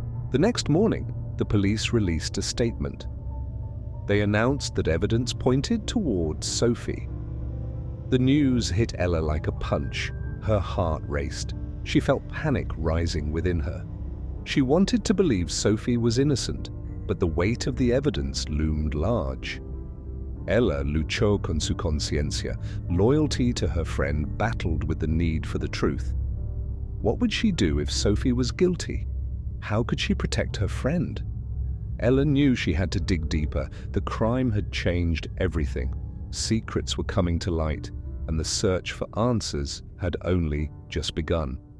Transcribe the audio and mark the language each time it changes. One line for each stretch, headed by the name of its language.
English: The next morning, the police released a statement. They announced that evidence pointed towards Sophie. The news hit Ella like a punch. Her heart raced. She felt panic rising within her. She wanted to believe Sophie was innocent, but the weight of the evidence loomed large.
Spanish: Ella luchó con su conciencia.
English: Loyalty to her friend battled with the need for the truth. What would she do if Sophie was guilty? How could she protect her friend? Ella knew she had to dig deeper. The crime had changed everything. Secrets were coming to light, and the search for answers had only just begun.